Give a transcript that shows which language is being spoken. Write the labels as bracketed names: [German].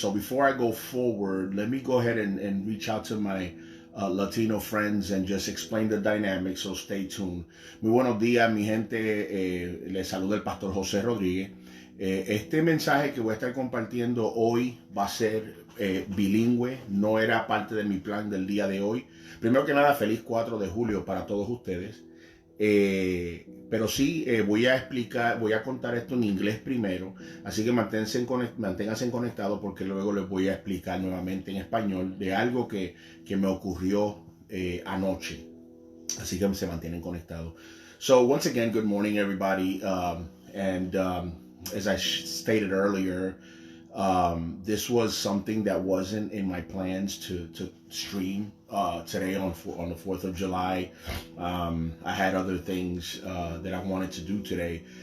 [English] So before I go forward, let me go ahead and reach out to my Latino friends and just explain the dynamics. So stay tuned. [Spanish] Muy buenos días, mi gente. Les saluda el Pastor José Rodríguez. Este mensaje que voy a estar compartiendo hoy va a ser bilingüe, no era parte de mi plan del día de hoy. Primero que nada, feliz 4 de julio para todos ustedes. Pero sí, voy a contar esto en inglés primero, así que manténganse conectados porque luego les voy a explicar nuevamente en español de algo que me ocurrió anoche. Así que se mantienen conectados. [English] So once again, good morning everybody, as I stated earlier, this was something that wasn't in my plans to stream today on the 4th of July. I had other things that I wanted to do today.